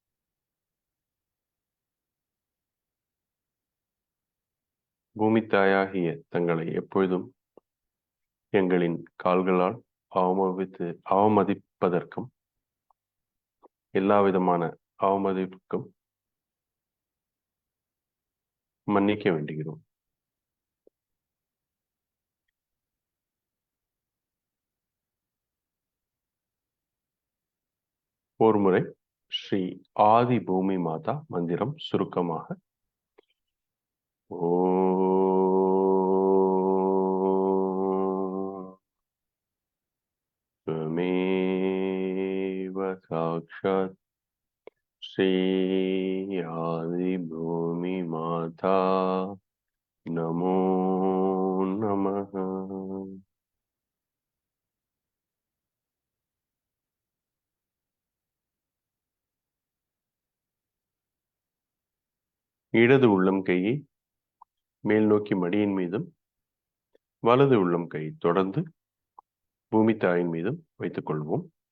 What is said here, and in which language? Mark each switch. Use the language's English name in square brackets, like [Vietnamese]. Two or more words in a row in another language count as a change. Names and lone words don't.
[Tamil] பூமி தாயாகிய தங்களை எப்பொழுதும் எங்களின் கால்களால் அவமதிப்பதற்கும் எல்லா விதமான அவமதிப்புக்கும் மன்னிக்க வேண்டுகிறோம். ஒருமுறை ஸ்ரீ ஆதி பூமி மாதா மந்திரம் சுருக்கமாக [Sanskrit] त्वमेव साक्षात् श्री आदि भूमि माता नमो नमः. [Tamil] இடது உள்ளம் கையை மேல் நோக்கி மடியின் மீதும் வலது உள்ளம் கை தொடர்ந்து பூமி தாயின் மீதும் வைத்துக் கொள்வோம்.